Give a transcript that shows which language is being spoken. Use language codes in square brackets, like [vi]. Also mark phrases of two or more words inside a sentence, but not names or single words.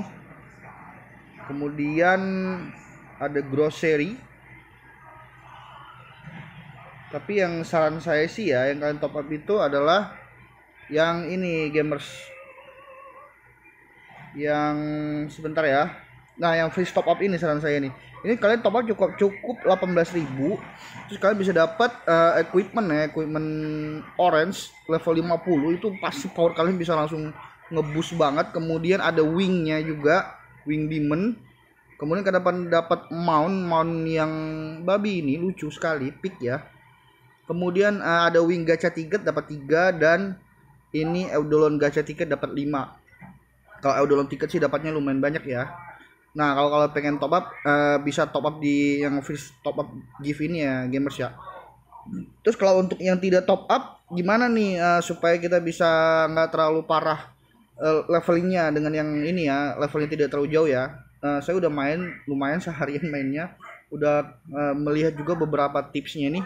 [id] Kemudian ada grocery. Tapi yang saran saya sih ya, yang kalian [en] top up [id] itu adalah yang ini gamers. Yang sebentar ya. Nah, yang [en] free top up [id] ini saran saya nih. Ini kalian [en] top up [id] cukup 18.000. Terus kalian bisa dapat equipment ya, [en] equipment orange level [id] 50 itu pasti power kalian bisa langsung ngeboost banget. Kemudian ada wingnya juga, [en] wing demon. [id] Kemudian kalian dapat mount yang babi ini lucu sekali, pick ya. Kemudian ada [en] wing gacha ticket [id] dapat 3 dan ini Eudolon [en] gacha ticket [id] dapat 5. Kalau Eudolon ticket sih dapatnya lumayan banyak ya. Nah, kalau pengen [en] top up [id] bisa [en] top up [id] di yang [en] free top up gift [id] ini ya gamers ya. Terus kalau untuk yang tidak top up gimana nih supaya kita bisa nggak terlalu parah levelingnya dengan yang ini ya, levelnya tidak terlalu jauh ya. Saya udah main lumayan seharian mainnya, udah melihat juga beberapa tipsnya nih.